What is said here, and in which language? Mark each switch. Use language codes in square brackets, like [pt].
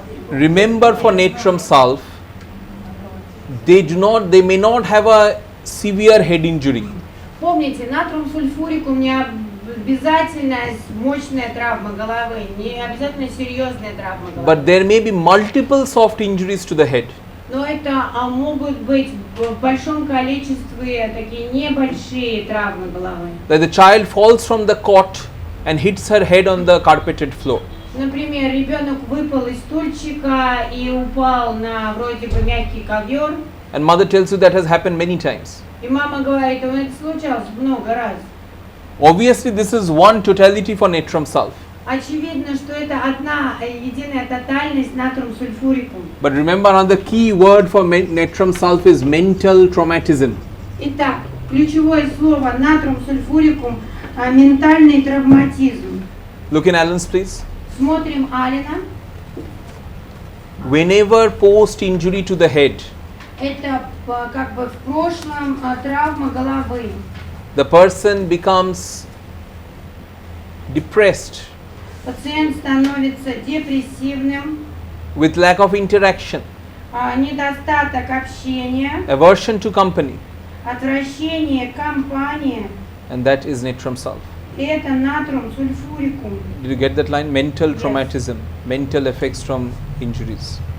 [en] Remember for natrum sulf, they may not have a severe head injury, [ru] Помните, натрум сульфурикум не обязательно мощная травма головы, не обязательно серьезная травма головы. [en] but there may be multiple soft injuries to the head. [ru] Но это могут быть в большом количестве такие небольшие травмы головы. [en] That the child falls from the cot and hits her head on the carpeted floor. [ru] Например, ребенок выпал из стульчика и упал на вроде бы мягкий ковер. [en] And mother tells you that has happened many times. [ru] И мама говорит, это случалось много раз. [en] Obviously, this is one totality for natrum sulf. [ru] Очевидно, что это одна единая тотальность натрум сульфурикум. [en] But remember, another key word for natrum sulf is mental traumatism. [ru] Итак, ключевое слово натрум сульфурикум ментальный травматизм. [en] Look in Allen's, please. [ru] Смотрим Алина. [en] Whenever post injury to the head, [ru] Это как бы в прошлом травма головы. [en] the person becomes depressed [ru] Пациент становится депрессивным, [en] with lack of interaction, [ru] недостаток общения, [en] aversion to company, [ru] отвращение к компании. [en] and that is natrum sulf. [ru] Это натрум сульфурикум. [en] Did you get that line? Mental Yes. traumatism, mental effects from injuries.